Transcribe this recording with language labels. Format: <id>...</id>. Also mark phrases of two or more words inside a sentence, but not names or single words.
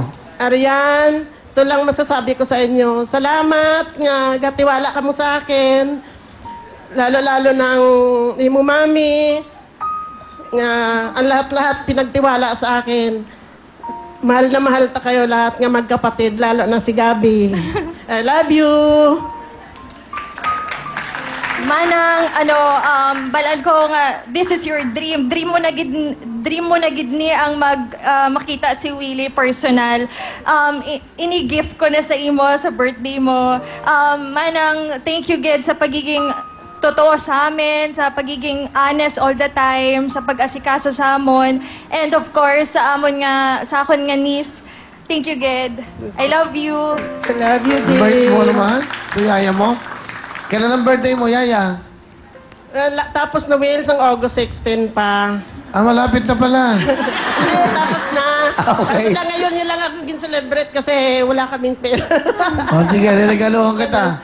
<tl>Arian, ito lang masasabi ko sa inyo.</tl> <hil>Salamat nga, gatiwala ka mo sa akin. Lalo-lalo ng imo mami.</hil> <tl>Nga, ang lahat-lahat pinagtiwala sa akin. Mahal na mahal ta kayo lahat nga magkapatid, lalo na si Gabi.</tl> <en>I love you.</en> <hil>Manang, balaan ko nga,</hil> <en>this is your dream.</en> <hil>Dream mo na gid ni ang makita si Willie personal. Ini-gift ko na sa imo sa birthday mo. Manang,</hil> <en>thank you</en> <hil>gid sa pagiging totoo sa amin, sa pagiging</hil> <en>honest all the time,</en> <hil>sa pag-asikaso sa amon.</hil> <en>And of course,</en> <hil>sa akon nga niece,</hil> <en>thank you</en> <hil>gid.</hil> <en>I love you. I love you,</en> <tl>Birthday mo dear. naman? Sa yaya mo? Kailan ang birthday mo, yaya? Tapos na, Will, ang August 16 pa. Malapit na pala. Hindi, tapos na. Okay. Kasi ngayon niya lang ako gin-celebrate kasi wala kaming pera. Sige, niregaluhan kita.</tl>